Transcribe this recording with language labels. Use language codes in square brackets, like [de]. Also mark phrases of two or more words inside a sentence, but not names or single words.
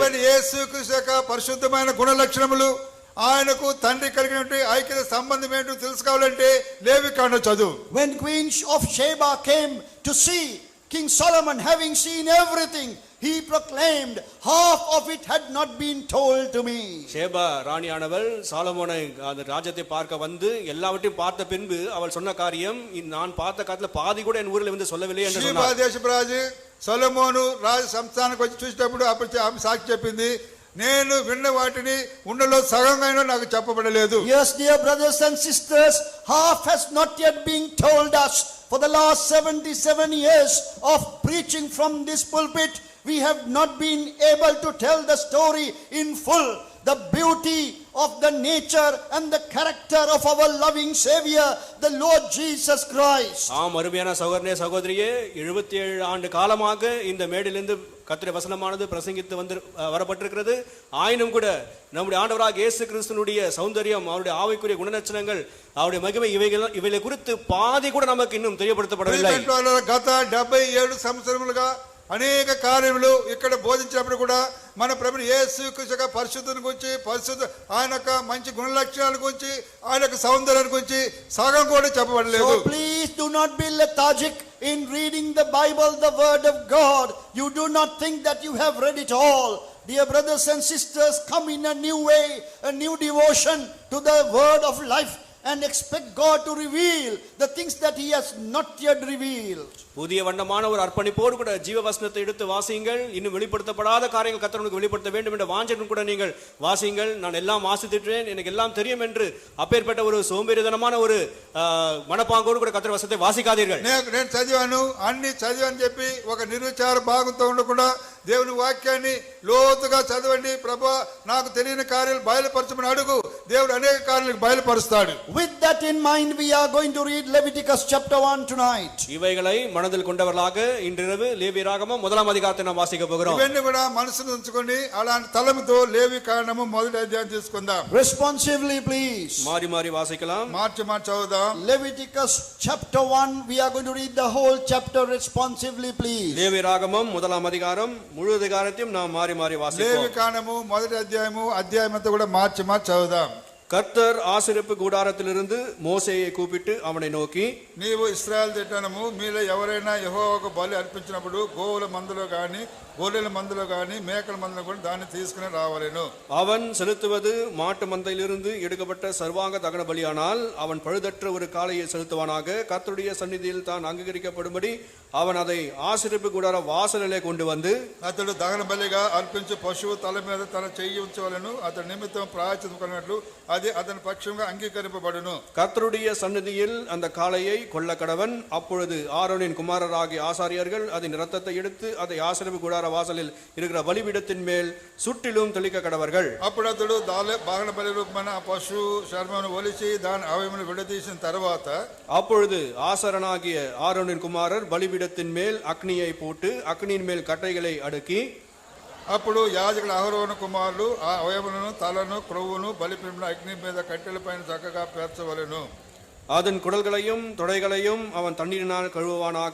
[te] ప్రభువైన యేసుక్రీస్తు యొక్క పరిశుద్ధమైన గుణ లక్షణములు, ఆయనకు తండ్రి కలిగినటువంటి ఐక్యత సంబంధం ఏంటో తెలుసుకోవాలంటే లేవికాండం చదువు. [en] When Queen of Sheba came to see King Solomon, having seen everything, he proclaimed, half of it had not been told to me. [ta] ஷேபா ராணியானவள் சாலமோனை அந்த ராஜ்யத்தை பார்க்க வந்து எல்லாவற்றையும் பார்த்த பின்பு அவள் சொன்ன காரியம், நான் பார்த்த காலத்துல பாதி கூட என் ஊரில் வந்து சொல்லவில்லை என்று சொன்னார். [te] షీబా దేశపు రాజు సొలొమోను రాజు సంస్థానానికి వచ్చి చూసేటప్పుడు అప్పుడు ఆమె సాక్షి చెప్పింది, నేను విన్న వాటిని ఉన్నలో సగంగా నాకు చెప్పబడలేదు. [en] Yes, dear brothers and sisters, half has not yet been told us. For the last 77 years of preaching from this pulpit, we have not been able to tell the story in full, the beauty of the nature and the character of our loving Savior, the Lord Jesus Christ. [ta] அருமையான சகோதரனே சகோதரியே, 77 ஆண்டு காலமாக இந்த மேடையிலிருந்து கர்த்தருடைய வசனமானது பிரசங்கித்து வந்து வரப்பட்டிருக்கிறது. ஆயினும் கூட நம்முடைய ஆண்டவராகிய இயேசு கிறிஸ்துவினுடைய சௌந்தரியம், அவருடைய ஆவிக்குரிய குணலட்சணங்கள், அவருடைய மகிமை, இவைகளை குறித்து பாதி கூட நமக்கு இன்னும் தெரியப்படுத்தப்படவில்லை. [te] గత 77 సంవత్సరములుగా అనేక కార్యములు ఇక్కడ బోధించినప్పుడు కూడా మన ప్రభువు యేసుక్రీస్తు యొక్క పరిశుద్ధతను గురించి, ఆయన యొక్క మంచి గుణ లక్షణాల గురించి, ఆయన యొక్క సౌందర్యాన్ని గురించి సగం కూడా చెప్పబడలేదు. [en] So please do not be lethargic in reading the Bible, the word of God. You do not think that you have read it all. Dear brothers and sisters, come in a new way, a new devotion to the word of life, and expect God to reveal the things that he has not yet revealed. [ta] புதிய வண்ணமான ஒரு அர்ப்பணிப்போடு கூட ஜீவ வசனத்தை எடுத்து வாசியுங்கள். இன்னும் வெளிப்படுத்தப்படாத காரியங்கள் கர்த்தர் உங்களுக்கு வெளிப்படுத்த வேண்டும் என்ற வாஞ்சையுடன் கூட நீங்கள் வாசியுங்கள். நான் எல்லாம் வாசித்துட்டேன், எனக்கு எல்லாம் தெரியும் என்று அப்பேற்பட்ட ஒரு சோம்பேறித்தனமான ஒரு மனப்பாங்கோடு கூட கர்த்தர் வசனத்தை வாசிக்காதீர்கள். [te] నేను చదివాను అన్ని చదివని చెప్పి ఒక నిర్విచార భాగంతో ఉండకుండా దేవుని వాక్యాన్ని లోతుగా చదవండి. ప్రభువా నాకు తెలియని కార్యాలు బయలుపరచమని అడుగు. దేవుడు అనేక కార్యాలను బయలుపరుస్తాడు. [en] With that in mind, we are going to read Leviticus chapter 1 tonight. [ta] இவைகளை மனதில் கொண்டவர்களாக இன்றிரவு லேவியராகமம் 1ஆம் அதிகாரத்தை நாம் வாசிக்க போகிறோம். [te] ఇవన్నీ కూడా మనసులో ఉంచుకొని అలాంటి తలముతో లేవి కాండము మొదటి అధ్యాయం తీసుకుందాం. [en] Responsively, please. [ta] மாறி மாறி வாசிக்கலாம். [te] మార్చి చదువుదాం. [en] Leviticus chapter 1, we are going to read the whole chapter responsively, please. [ta] லேவியராகமம் 1ஆம் அதிகாரம் முழு அதிகாரத்தையும் நாம் மாறி மாறி வாசிப்போம். [te] లేవి కాండము మొదటి అధ్యాయం అంతా కూడా మార్చి చదువుదాం. [ta] கர்த்தர் ஆசரிப்பு கூடாரத்திலிருந்து மோசேயை கூப்பிட்டு அவனை நோக்கி, [te] నీవు ఇశ్రాయేలు జనాంగము మీలో ఎవరైనా యెహోవాకు బలి అర్పించినప్పుడు గోవుల మందలో గాని గొర్రెల మందలో గాని మేకల మందలో కూడా దాన్ని తీసుకుని రావాలను. [ta] அவன் செலுத்துவது மாட்டு மந்தையிலிருந்து எடுக்கப்பட்ட சர்வாங்க தகன பலியானால் அவன் பழுதற்ற ஒரு காளையை செலுத்துவானாக. கர்த்தருடைய சந்நிதியில் தான் அங்கீகரிக்கப்படும்படி அவன் அதை ஆசரிப்பு கூடார வாசலிலே கொண்டு வந்து [te] అతడు దహన బలిగా అర్పించు పశువు తల మీద తన చెయ్యి ఉంచవలెను. అతడి నిమిత్తం ప్రాయశ్చిత్తం కొన్నట్లు అది అతని పక్షంగా అంగీకరింపబడును. [ta] கர்த்தருடைய சந்நிதியில் அந்த காளையை கொல்ல கடவன். அப்பொழுது ஆரோனின் குமாரராகிய ஆசாரியர்கள் அதன் இரத்தத்தை எடுத்து அதை ஆசரிப்பு கூடார வாசலில் இருக்கிற பலிபீடத்தின் மேல் சுற்றிலும் தெளிக்க கடவர்கள். [te] అప్పుడు అతడు దహన బలి రూపమైన ఆ పశువు చర్మమును ఒలిచి దాని అవయమును విడదీసిన తర్వాత [ta] அப்பொழுது ஆசாரனாகிய ஆரோனின் குமாரர் பலிபீடத்தின் மேல் அக்னியை போட்டு அக்னியின் மேல் கட்டைகளை அடுக்கி [te] అప్పుడు యాజకుల అహరోను కుమారులు ఆ అవయములను తలను క్రొవ్వును బలిపీఠమున అగ్ని మీద కట్టెల పైన చక్కగా పేర్చవలెను. [ta] அதன் குடல்களையும் தொடைகளையும் அவன் தண்ணீரினால் கழுவுவானாக.